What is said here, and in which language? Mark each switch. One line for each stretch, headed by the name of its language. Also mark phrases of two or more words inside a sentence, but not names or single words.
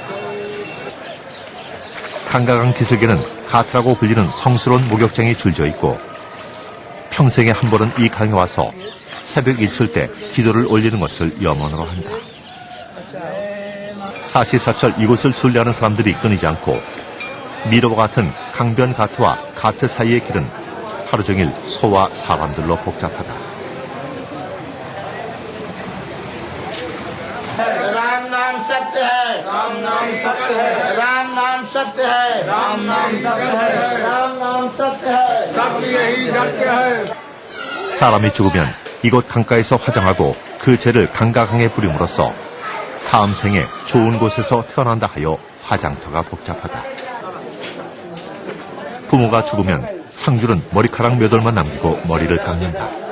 Korean: 강과 강 기슭에는 가트라고 불리는 성스러운 목욕장이 줄져 있고 평생에 한 번은 이 강에 와서 새벽 일출 때 기도를 올리는 것을 염원으로 한다. 사시사철 이곳을 순례하는 사람들이 끊이지 않고 미로와 같은 강변 가트와 가트 사이의 길은 하루 종일 소와 사람들로 복잡하다.
Hindi: राम नाम सत्य है राम नाम सत्य है राम नाम सत्य है राम नाम सत्य है राम नाम सत्य है सत्य यही सत्य है.
Korean: 사람이 죽으면 이곳 강가에서 화장하고 그 죄를 강과 강에 뿌림으로써 다음 생에 좋은 곳에서 태어난다 하여 화장터가 복잡하다. 부모가 죽으면 상주는 머리카락 몇 올만 남기고 머리를 깎는다.